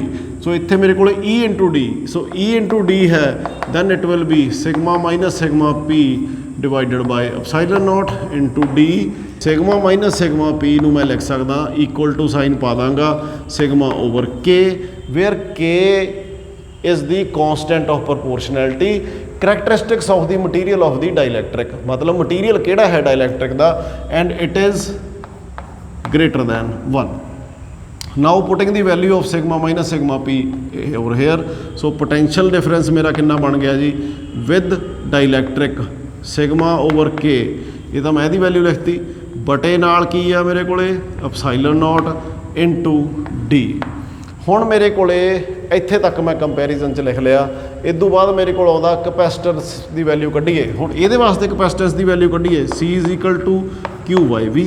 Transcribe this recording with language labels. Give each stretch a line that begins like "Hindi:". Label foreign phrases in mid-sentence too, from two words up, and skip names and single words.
English: ਸੋ
Punjabi: ਇੱਥੇ ਮੇਰੇ ਕੋਲ
English: E into d, so E into d ਹੈ, then it will be sigma minus sigma p divided by epsilon not into d. sigma minus sigma p
Punjabi: ਨੂੰ ਮੈਂ ਲਿਖ ਸਕਦਾ
English: equal to sign
Punjabi: ਪਾ ਦਾਂਗਾ
English: sigma over k, where k is the constant of proportionality, characteristics of the material of the dielectric।
Punjabi: मतलब material ਕਿਹੜਾ ਹੈ dielectric ਦਾ,
English: and it is greater than 1। now putting the value of sigma minus sigma p over here, so potential difference
Punjabi: ਮੇਰਾ ਕਿੰਨਾ ਬਣ ਗਿਆ ਜੀ
English: with dielectric sigma over k,
Punjabi: ਇਹ ਤਾਂ ਮੈਂ ਇਹਦੀ ਵੈਲਿਊ ਲਿਖਤੀ, ਬਟੇ ਨਾਲ ਕੀ ਆ ਮੇਰੇ ਕੋਲੇ
English: epsilon not into d.
Punjabi: ਹੁਣ ਮੇਰੇ ਕੋਲੇ ਇੱਥੇ ਤੱਕ ਮੈਂ ਕੰਪੈਰੀਜ਼ਨ 'ਚ ਲਿਖ ਲਿਆ। ਇਸ ਤੋਂ ਬਾਅਦ ਮੇਰੇ ਕੋਲ ਆਉਂਦਾ ਕਪੈਸਿਟੈਂਸ ਦੀ ਵੈਲਿਊ ਕੱਢੀਏ। ਹੁਣ ਇਹਦੇ ਵਾਸਤੇ ਕਪੈਸਿਟੈਂਸ ਦੀ ਵੈਲਿਊ ਕੱਢੀਏ,
English: C is equal to Q by V.